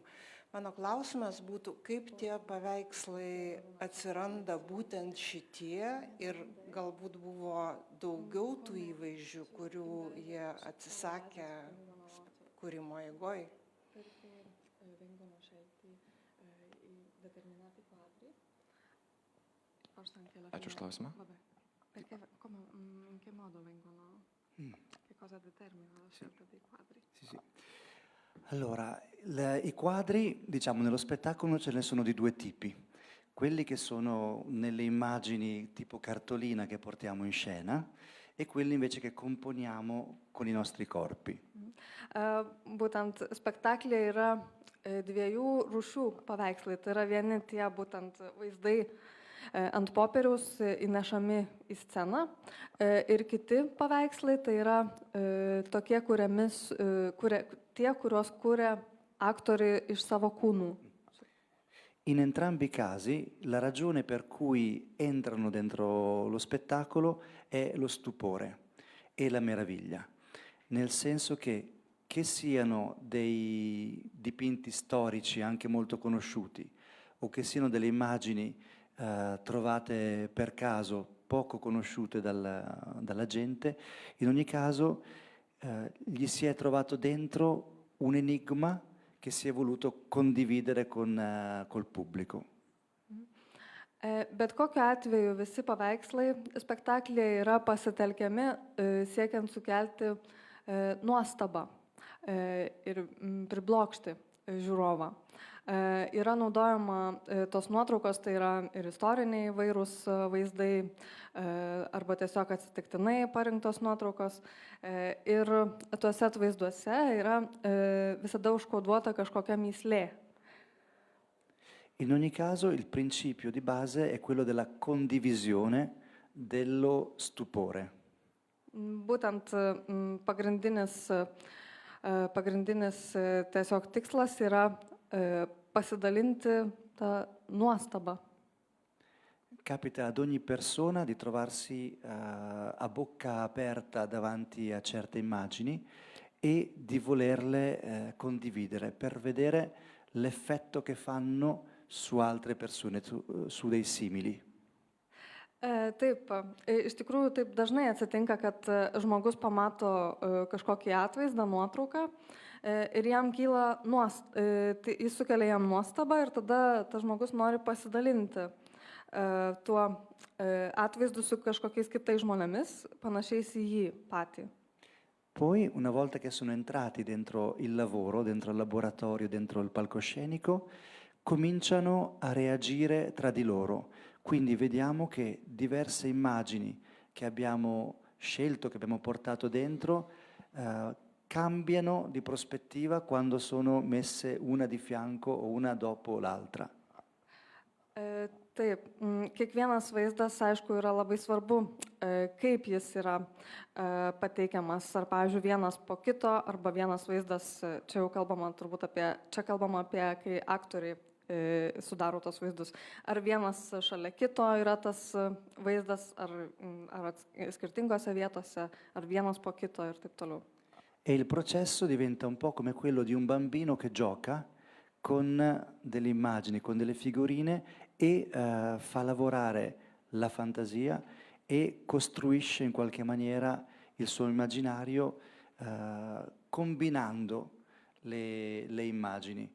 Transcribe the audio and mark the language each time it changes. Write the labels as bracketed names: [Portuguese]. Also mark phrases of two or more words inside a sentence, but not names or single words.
[Lithuanian] Mano klausimas būtų, kaip tie paveikslai atsiranda būtent šitie ir galbūt buvo daugiau tų įvaizdžių, kurių jie atsisakė kūrimo eigoj. Ačiū už klausimą. [Italian] Perché in che modo vengono, che cosa determina la scelta dei quadri? Sì, sì. Allora, i quadri, diciamo, nello spettacolo ce ne sono di due tipi. Quelli che sono nelle immagini tipo cartolina che portiamo in scena e quelli invece che componiamo con i nostri corpi. [Lithuanian] Būtent spektaklyje yra dviejų rūšių paveikslai. Tai yra vieni tie būtent vaizdai ant popieriaus įnešami į sceną ir kiti paveikslai tai yra tokie, kuriuos kuria aktoriai iš savo kūnų. [Italian] In entrambi i casi la ragione per cui entrano dentro lo spettacolo è lo stupore e la meraviglia, nel senso che siano dei dipinti storici anche molto conosciuti o che siano delle immagini trovate per caso, poco conosciute dalla gente, in ogni caso gli si è trovato dentro un enigma che si è voluto condividere col pubblico. [Lithuanian] Bet kokiu atveju visi paveikslai spektaklyje yra pasitelkiami siekiant sukelti nuostabą ir priblokšti žiūrovą. Yra naudojama tos nuotraukos, tai yra ir istoriniai įvairūs vaizdai arba tiesiog atsitiktinai parinktos nuotraukos. Ir tuose atvaizduose yra visada užkoduota kažkokia mįslė. [Italian] In ogni caso il principio di base è quello della condivisione dello stupore. [Lithuanian] Būtent pagrindinis tiesiog tikslas yra pasidalinti tą nuostabą. [Italian] Capita ad ogni persona di trovarsi a bocca aperta davanti a certe immagini e di volerle condividere per vedere l'effetto che fanno su altre persone, su dei simili. [Lithuanian] Taip, iš tikrųjų taip dažnai atsitinka, kad žmogus pamato kažkokį atvaizdą, nuotrauką ir jam kyla jis sukelia jam nuostabą ir tada tas žmogus nori pasidalinti tuo atvaizdu su kažkokiais kitais žmonėmis, panašiais į jį patį. [Italian] Poi, una volta che sono entrati dentro il lavoro, dentro il laboratorio, dentro il palcoscenico, cominciano a reagire tra di loro. Quindi vediamo che diverse immagini che abbiamo scelto, che abbiamo portato dentro, cambiano di prospettiva quando sono messe una di fianco o una dopo l'altra. [Lithuanian] Taip, kiekvienas vaizdas, aišku, yra labai svarbu, kaip jis yra pateikiamas, ar, pavyzdžiui, vienas po kito, arba vienas vaizdas, čia jau kalbama turbūt apie, kai aktoriai sudaro tos vaizdus, ar vienas šalia kito yra tas vaizdas, ar skirtingose vietose, ar vienas po kito ir taip toliau. [Italian] E il processo diventa un po' come quello di un bambino che gioca con delle immagini, con delle figurine e fa lavorare la fantasia e costruisce in qualche maniera il suo immaginario combinando le immagini.